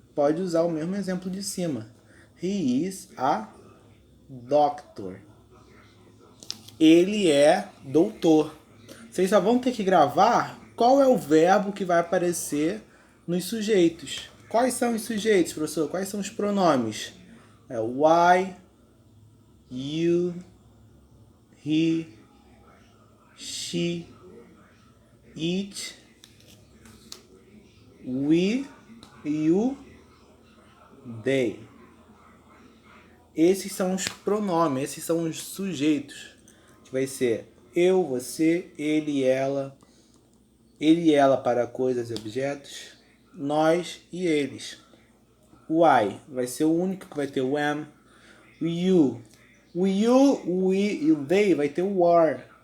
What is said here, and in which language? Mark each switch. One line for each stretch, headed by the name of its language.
Portuguese: Pode usar o mesmo exemplo de cima.
English: He is a doctor.
Portuguese: Ele é doutor. Vocês só vão ter que gravar qual é o verbo que vai aparecer nos sujeitos. Quais são os sujeitos, professor? Quais são os pronomes? É o
English: I, you, he, she, it, we, you, they.
Portuguese: Esses são os pronomes, esses são os sujeitos. Que vai ser eu, você, ele e ela para coisas e objetos, nós e eles. O I vai ser o único que vai ter o am. O you, o we e o they vai ter o are.